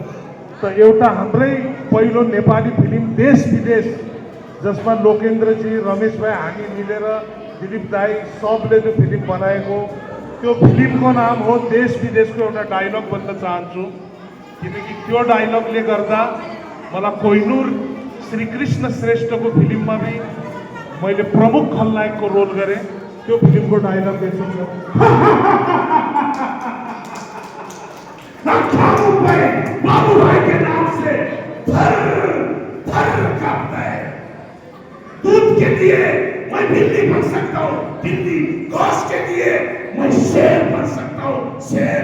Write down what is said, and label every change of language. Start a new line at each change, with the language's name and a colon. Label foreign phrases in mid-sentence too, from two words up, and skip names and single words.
Nepali: त एउटा हाम्रै पहिलो नेपाली फिल्म देश विदेश जसमा लोकेन्द्रजी, रमेश भाइ, हामी मिलेर दिलीप दाई सबले त्यो फिल्म बनाएको, त्यो फिल्मको नाम हो देश विदेशको एउटा डायलग भन्न चाहन्छु। किनकि त्यो डायलगले गर्दा मलाई कोहिनुर श्रीकृष्ण श्रेष्ठको फिल्ममा पनि मैले प्रमुख खलनायकको रोल गरेँ। त्यो फिल्मको डायलग यस्तो छ,
Hindi: बाबू भाई के नाम से थर थर कांपता है। दूध के लिए मैं बिल्ली बन सकता हूँ, बिल्ली। गोश्त के लिए मैं शेर बन सकता हूँ, शेर।